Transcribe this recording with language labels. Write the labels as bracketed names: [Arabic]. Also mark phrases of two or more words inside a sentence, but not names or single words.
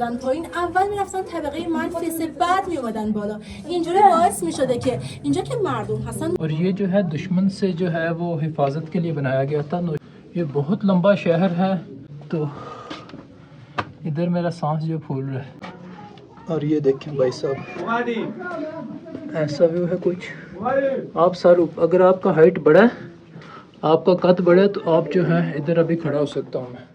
[Persian] پایین اول میرفتن طبقه منفی 3 بعد میومدن بالا اینجوری باعث میشده که اینجا که مردم هستن [Hindi] और ये जो है दुश्मन से जो है वो हिफाजत के लिए बनाया गया था। ये बहुत लंबा शहर है तो इधर मेरा सांस जो फूल रहा है। और ये देखें भाई साहब ऐसा व्यू है कुछ। आप सर अगर आपका हाइट बड़ा है आपका कद बड़ा है तो आप जो है इधर अभी खड़ा हो सकता हूँ मैं।